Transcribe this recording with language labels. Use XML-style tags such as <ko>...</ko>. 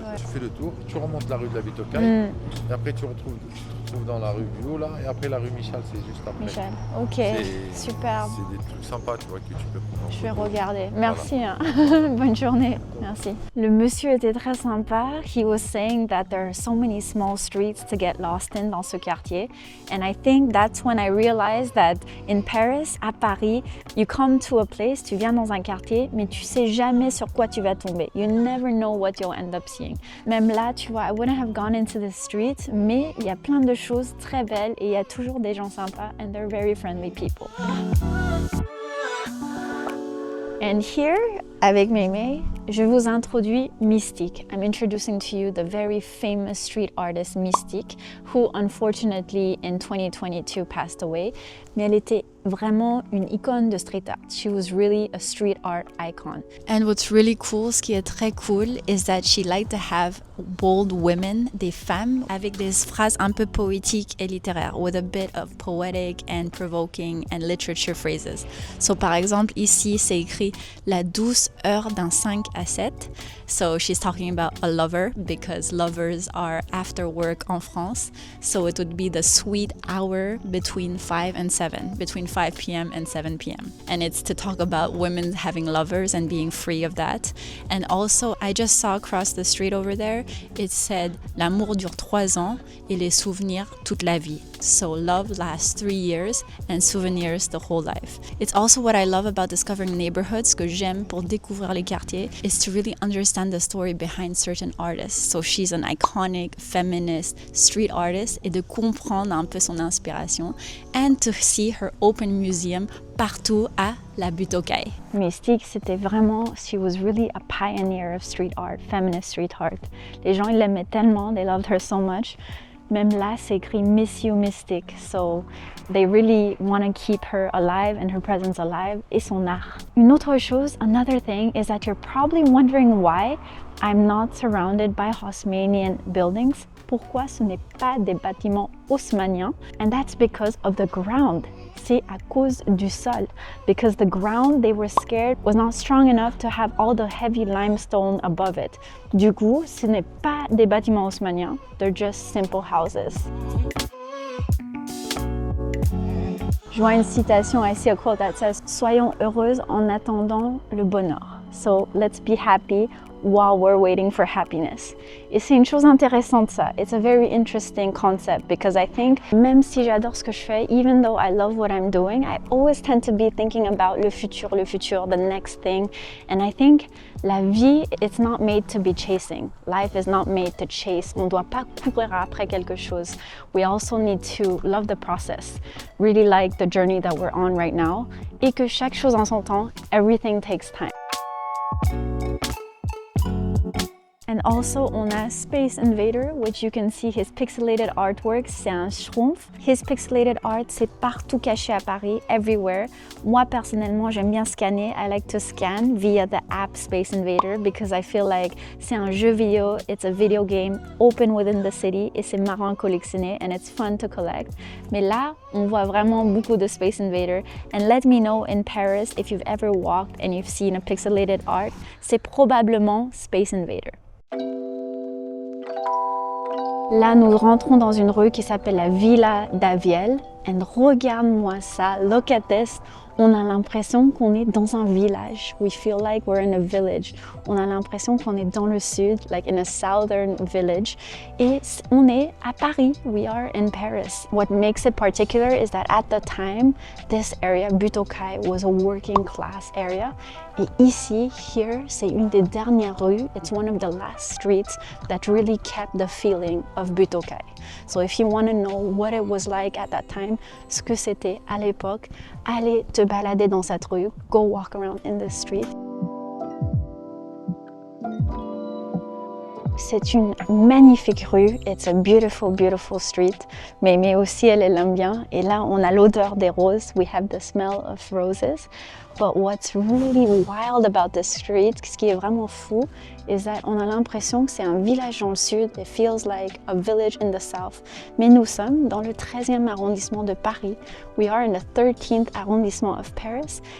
<fr>Ouais. Tu fais le tour, tu remontes la rue de la Butte-aux-Cailles, et après tu te retrouves dans la rue Buot là, et après la rue Michel, c'est juste après. Michel, ok, C'est- superbe. C'est des trucs sympas, tu vois, que tu peux prendre en Je vais photo. regarder. Merci. Hein. Bonne journée. Merci. Le monsieur était très sympa.</fr> <en>He was saying that there are so many small streets to get lost in</en> <fr>dans ce quartier.</fr> <en>And I think that's when I realized that in Paris,</en> <fr>à Paris,</fr> <en>you come to a place,</en> <fr>tu viens dans un quartier, mais tu sais jamais sur quoi tu vas tomber.</fr> <en>You never know what you'll end up seeing.</en> <fr>Même là, tu vois,</fr> <en>I wouldn't have gone into the street,</en> <fr>mais il y a plein de choses très belles et il y a toujours des gens sympas</fr> <en>and they're very friendly people. And here,</en> <fr>avec Mémé, je vous introduis Mystique.</fr> <en>I'm introducing to you the very famous street artist Mystique, who unfortunately in 2022 passed away.</en> <fr>Mais elle était vraiment une icône de street art.</fr> <en>She was really a street art icon. And what's really cool,</en> <fr>ce qui est très cool,</fr> <en>is that she liked to have bold women,</en> <fr>des femmes, avec des phrases un peu poétiques et littéraires,</fr> <en>with a bit of poetic and provoking and literature phrases.</en> <fr>So par exemple, ici, c'est écrit la douce heure d'un 5 à 7.</fr> <en>So she's talking about a lover, because lovers are after work</en> <fr>en France.</fr> <en>So it would be the sweet hour between 5 and 7, between 5 p.m. and 7 p.m. And it's to talk about women having lovers and being free of that. And also, I just saw across the street over there, it said,</en> <fr>l'amour dure 3 ans et les souvenirs toute la vie.</fr> <en>So love lasts 3 years and souvenirs the whole life. It's also what I love about discovering neighborhoods,</en> <fr>que j'aime pour découvrir les quartiers,</fr> <en>is to really understand the story behind certain artists. So she's an iconic feminist street artist,</en> <fr>et de comprendre un peu son inspiration,</fr> <en>and to see her open museum</en> <fr>partout à la Butte-aux-Cailles. Mystique, c'était vraiment,</fr> <en>she was really a pioneer of street art, feminist street art.</en> <fr>Les gens, ils l'aimaient tellement,</fr> <en>they loved her so much.</en> <fr>Même là, c'est écrit Miss You Mystique.</fr> <en>So they really want to keep her alive and her presence alive</en> <fr>et son art. Une autre chose,</fr> <en>another thing, is that you're probably wondering why I'm not surrounded by Haussmannian buildings.</en> <fr>Pourquoi ce n'est pas des bâtiments haussmanniens?</fr> <en>And that's because of the ground.</en> <fr>C'est à cause du sol.</fr> <en>Because the ground, they were scared, was not strong enough to have all the heavy limestone above it.</en> <fr>Du coup, ce n'est pas des bâtiments haussmanniens.</fr> <en>They're just simple houses.</en> <fr>Je vois une citation ici,</fr> <en>a quote that says,</en> <fr>soyons heureuses en attendant le bonheur.</fr> <en>So let's be happy while we're waiting for happiness.</en> <fr>Et c'est une chose intéressante ça.</fr> <en>It's a very interesting concept because I think,</en> <fr>même si j'adore ce que je fais,</fr> <en>even though I love what I'm doing, I always tend to be thinking about</en> <fr>le futur,</fr> <en>the next thing. And I think</en> <fr>la vie,</fr> <en>it's not made to be chasing. Life is not made to chase.</en> <fr>On ne doit pas courir après quelque chose.</fr> <en>We also need to love the process, really like the journey that we're on right now,</en> <fr>et que chaque chose en son temps,</fr> <en>everything takes time. And also, on a Space Invader, which you can see his pixelated artwork,</en> <fr>c'est un schtroumpf.</fr> <en>His pixelated art,</en> <fr>c'est partout caché à Paris, everywhere. Moi, personnellement, j'aime bien scanner.</fr> <en>I like to scan via the app Space Invader because I feel like</en> <fr>c'est un jeu vidéo,</fr> <en>it's a video game open within the city</en> <fr>et c'est marrant à collectionner</fr> <en>and it's fun to collect.</en> <fr>Mais là, on voit vraiment beaucoup de Space Invader.</fr> <en>And let me know in Paris if you've ever walked and you've seen a pixelated art.</en> <fr>C'est probablement Space Invader. Là, nous rentrons dans une rue qui s'appelle la Villa d'Aviel. Et regarde-moi ça,</fr> <en>look at this.</en> <fr>On a l'impression qu'on est dans un village.</fr> <en>We feel like we're in a village.</en> <fr>On a l'impression qu'on est dans le sud,</fr> <en>like in a southern village.</en> <fr>Et on est à Paris.</fr> <en>We are in Paris. What makes it particular is that at the time, this area, Butte-aux-Cailles, was a working class area.</en> <fr>Et ici, here, c'est une des dernières rues.</fr> <en>It's one of the last streets that really kept the feeling of Butte-aux-Cailles. So if you want to know what it was like at that time,</en> <fr>ce que c'était à l'époque, allez te balader dans cette rue,</fr> <en>go walk around in this street.</en> <fr>C'est une magnifique rue,</fr> <en>it's a beautiful, beautiful street,</en> <fr>mais aussi elle l'aime bien. Et là, on a l'odeur des roses,</fr> <en>we have the smell of roses. But what's really wild about this street,</en> <fr>ce qui est vraiment fou,</fr> <en>is that</en> <fr>on a l'impression que c'est un village dans le sud.</fr> <en>It feels like a village in the south.</en> <fr>Mais nous sommes dans le 13e arrondissement de Paris.</fr> <en>We are in the 13th arrondissement of Paris.</en>